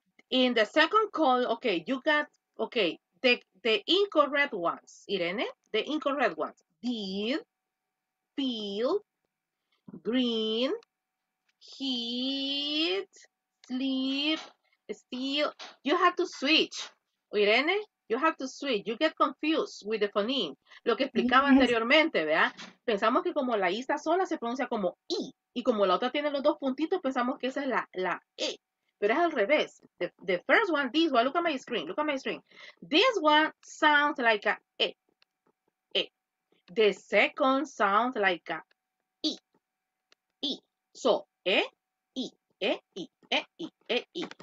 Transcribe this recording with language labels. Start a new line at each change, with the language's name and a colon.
English: In the second column, okay, you got, okay, the incorrect ones, Irene, the incorrect ones. Did, feel, green, heat, sleep, steal. You have to switch. Irene, you have to switch. You get confused with the phoneme.
Spanish: Lo que explicaba anteriormente, ¿verdad? Pensamos que como la I está sola se pronuncia como I. Y como la otra tiene los dos puntitos, pensamos que esa es la E. Pero es al revés.
English: The first one, this one, look at my screen. This one sounds like a E. The second sounds like a I. So, E, I, E, I, E, I, E, I.